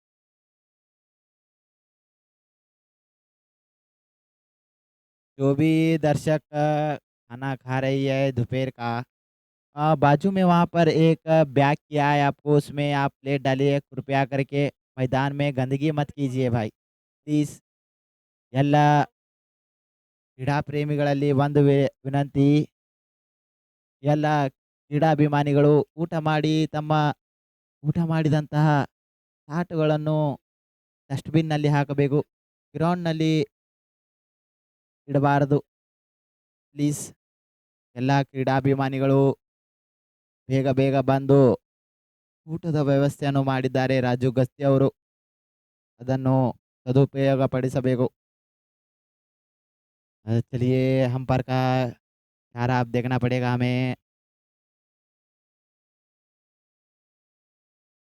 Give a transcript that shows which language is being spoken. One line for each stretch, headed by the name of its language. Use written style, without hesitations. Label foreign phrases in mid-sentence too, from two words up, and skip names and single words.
Hindi: जो भी दर्शक खाना खा रही है दोपहर का, बाजू में वहाँ पर एक बैग किया है आपको, उसमें आप प्लेट डालिए कृपया करके। मैदान में गंदगी मत कीजिए भाई, प्लीज़।
Kannada: ಎಲ್ಲ ಕ್ರೀಡಾ ಪ್ರೇಮಿಗಳಲ್ಲಿ ಒಂದು ವಿನಂತಿ, ಎಲ್ಲ ಕ್ರೀಡಾಭಿಮಾನಿಗಳು ಊಟ ಮಾಡಿದಂತಹ ತಾಟುಗಳನ್ನು ಡಸ್ಟ್‌ಬಿನ್‌ನಲ್ಲಿ ಹಾಕಬೇಕು. ಗ್ರೌಂಡ್‌ನಲ್ಲಿ ಇಡಬಾರದು ಪ್ಲೀಸ್. ಎಲ್ಲ ಕ್ರೀಡಾಭಿಮಾನಿಗಳು ಬೇಗ ಬೇಗ ಬಂದು ಊಟದ ವ್ಯವಸ್ಥೆಯನ್ನು ಮಾಡಿದ್ದಾರೆ ರಾಜು ಗಸ್ತಿ ಅವರು. ಅದನ್ನು ಸದುಪಯೋಗಪಡಿಸಬೇಕು।
Hindi: चलिए अंपायर का इशारा अब देखना पड़ेगा हमें।